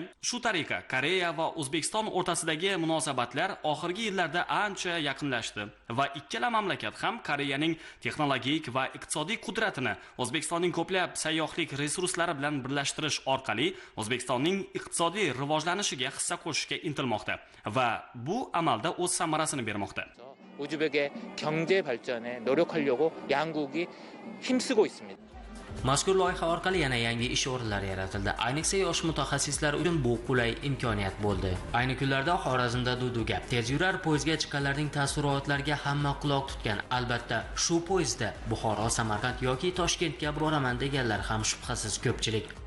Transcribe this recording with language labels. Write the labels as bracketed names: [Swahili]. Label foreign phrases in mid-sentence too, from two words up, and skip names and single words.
[Uzbek] Shu tariqa Koreya va O'zbekiston o'rtasidagi munosabatlar oxirgi yillarda ancha yaqinlashdi va ikkala mamlakat ham Koreyaning texnologik va iqtisodiy qudratini O'zbekistonning ko'plab sayyohlik resurslari bilan birlashtirish orqali O'zbekistonning iqtisodiy rivojlanishiga hissa qo'shishga intilmoqda va bu amalda o'z samarasini bermoqda. [Korean] 우즈벡의 경제 발전에 노력하려고 양국이 힘쓰고 있습니다. [Uzbek] Mazkur loyiha orqali yana yangi ish o'rinlari yaratildi. Ayniqsa yosh mutaxassislar uchun bu qulay imkoniyat bo'ldi. Ayni kunlarda Xorazmda duv-gap tezyurar poyezdga chiqqanlarning taassurotlariga hamma quloq tutgan. Albatta, shu poyezdda Buxoro, Samarqand yoki Toshkentga boraman deganlar ham shubhasiz ko'pchilik.